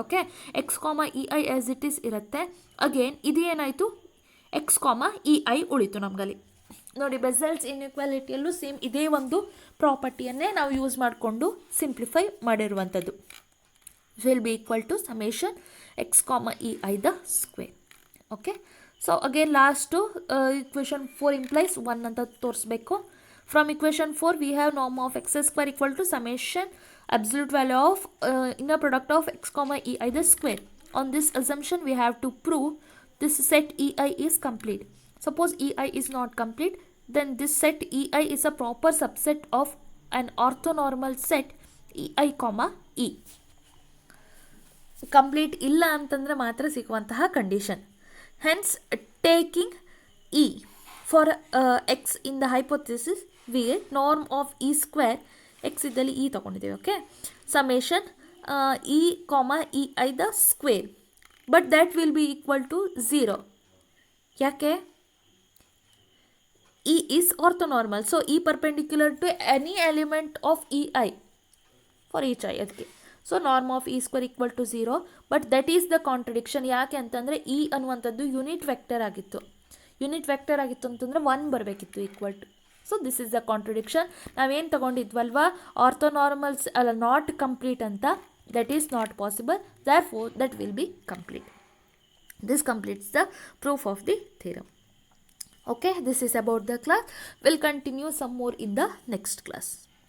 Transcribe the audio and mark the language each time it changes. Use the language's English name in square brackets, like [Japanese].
[Kannada] Okay, X ಕಾಮ E I [English] as it is [Kannada] ಇರುತ್ತೆ. Again ಇದು ಏನಾಯಿತು, ಎಕ್ಸ್ ಕಾಮ ಇ ಐ ಉಳಿತು ನಮಗಲ್ಲಿ. ನೋಡಿ, ಬೆಸೆಲ್ಸ್ ಇನ್ಇಕ್ವಾಲಿಟಿಯಲ್ಲೂ ಸೇಮ್ ಇದೇ ಒಂದು ಪ್ರಾಪರ್ಟಿಯನ್ನೇ ನಾವು ಯೂಸ್ ಮಾಡಿಕೊಂಡು ಸಿಂಪ್ಲಿಫೈ ಮಾಡಿರುವಂಥದ್ದು. [English] will be equal to summation x comma ei the square. Okay, so again last equation 4 implies 1 [Kannada] anta ತೋರಿಸಬೇಕು. [English] From equation 4 we have norm of x square equal to summation absolute value of inner product of x comma ei the square. On this assumption we have to prove this set ei is complete. Suppose ei is not complete, then this set ei is a proper subset of an orthonormal set ei comma e. [Kannada] Complete ಇಲ್ಲ ಅಂತಂದರೆ ಮಾತ್ರ ಸಿಗುವಂತಹ condition. [English] hence taking e for x in the hypothesis we norm of e square [Kannada] X ಇದ್ದಲ್ಲಿ E ತೊಗೊಂಡಿದ್ದೀವಿ. [English] Okay, summation e comma ei the square, but that will be equal to 0. [Kannada] ಯಾಕೆ? [English] E is orthonormal, so E perpendicular to any element of ei for each i ಅದಕ್ಕೆ. So norm of e square equal to 0, but that is the contradiction. [Kannada] ಯಾಕೆ ಅಂತಂದರೆ E ಅನ್ನುವಂಥದ್ದು unit vector ಆಗಿತ್ತು. Unit vector ಆಗಿತ್ತು ಅಂತಂದರೆ 1 ಬರಬೇಕಿತ್ತು equal to. [English] So this is the contradiction. [Kannada] ನಾವೇನು ತಗೊಂಡಿದ್ವಲ್ವಾ, [English] Orthonormals ಅಲ್ಲ not complete ಅಂತ, that is not possible, therefore that will be complete. This completes the proof of the theorem. Okay, this is about the class. We'll continue some more in the next class.